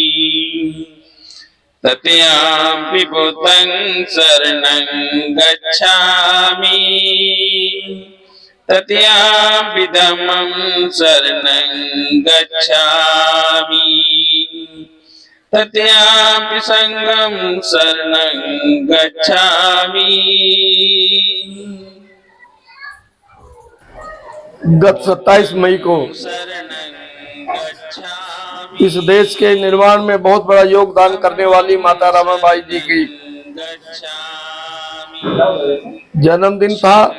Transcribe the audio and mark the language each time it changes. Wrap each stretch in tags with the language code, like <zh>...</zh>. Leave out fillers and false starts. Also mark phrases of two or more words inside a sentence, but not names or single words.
<pi>तृतीयंपि बुद्धं शरणं गच्छामि, तृतीयंपि धम्मं शरणं गच्छामि, तृतीयंपि संघं शरणं गच्छामि।</pi> <hi>गत 27 मई को इस देश के निर्माण में बहुत बड़ा योगदान करने वाली माता रमाबाई जी की जन्मदिन था।</hi>